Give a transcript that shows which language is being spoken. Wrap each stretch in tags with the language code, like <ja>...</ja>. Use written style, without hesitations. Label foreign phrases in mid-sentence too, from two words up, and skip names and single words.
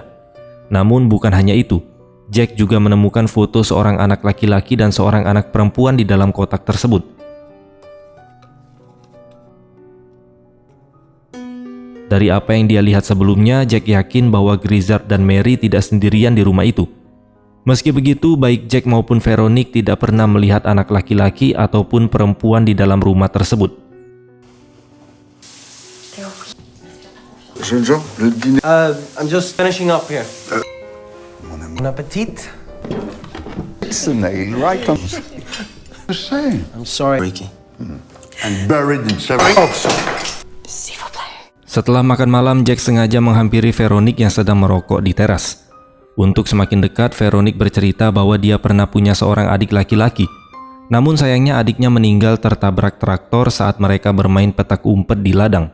<id>Namun bukan hanya itu, Jack juga menemukan foto seorang anak laki-laki dan seorang anak perempuan di dalam kotak tersebut. Dari apa yang dia lihat sebelumnya, Jack yakin bahwa Grizzard dan Mary tidak sendirian di rumah itu. Meski begitu, baik Jack maupun Veronique tidak pernah melihat anak laki-laki ataupun perempuan di dalam rumah tersebut.</id> <fr>Jeune gens, le dîner.</fr> <en>I'm just finishing up here.</en> <fr>Bon appetit.</fr> <en>It's a nail right on the same. I'm sorry, Ricky. And buried in several boxes.</en> <id>Setelah makan malam, Jack sengaja menghampiri Veronique yang sedang merokok di teras. Untuk semakin dekat, Veronique bercerita bahwa dia pernah punya seorang adik laki-laki. Namun sayangnya adiknya meninggal tertabrak traktor saat mereka bermain petak umpet di ladang.</id>